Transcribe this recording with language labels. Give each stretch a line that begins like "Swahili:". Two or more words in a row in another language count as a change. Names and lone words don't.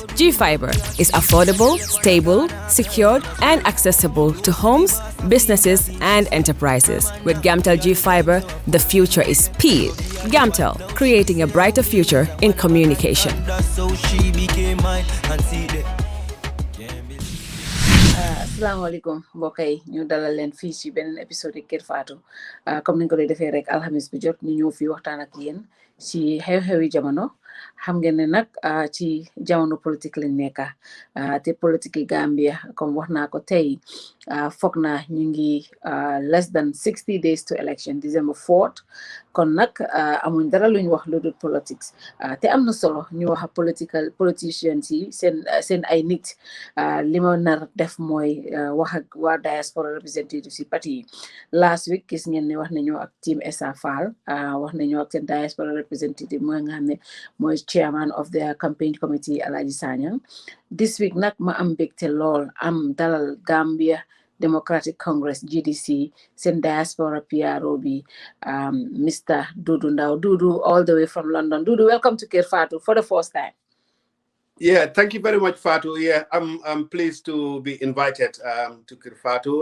English: G-Fiber is affordable, stable, secured, and accessible to homes, businesses, and enterprises. With Gamtel G-Fiber, the future is speed. Gamtel, creating a brighter future in communication.
Wolof: Asalaamaaleykum mbokk yi ñu dalal leen fii ci beneen épisode Kerr Fatou comme niñ ko defee rek alxamis bi jot ñu ñëw fii waxtaan ak yéen ci xew-xewi jamono xam ngeen ne nag ci jamono politique lañ nekk te politique Gambia comme wax naa ko tey foog naa ñu ngi
English: less than 60 days to election December 4th
Wolof: kon nag amuñ dara luñ wax lu dul politics te am na solo ñu wax politicians yi seen ay nit li ma nar def mooy wax ak waa
English: diaspora representative
Wolof: si parti yi
English: last week
Wolof: gis ngeen ne wax nañoo ak team SO4 wax nañoo ak seen
English: diaspora representative
Wolof: mooy nga xam ne mooy
English: chairman of the campaign committee
Wolof: Alhaji Sanyang
English: this week
Wolof: nag ma am mbégte lool am dalal Gambia Democratic Congress GDC seen diaspora PRO bi Mr. Dodou Ndow.
English: Dodou all the way from London. Dodou, welcome to Kerr Fatou for the first time. Yeah, thank you very much, Fatou. Yeah, I'm pleased to be invited to Kerr Fatou.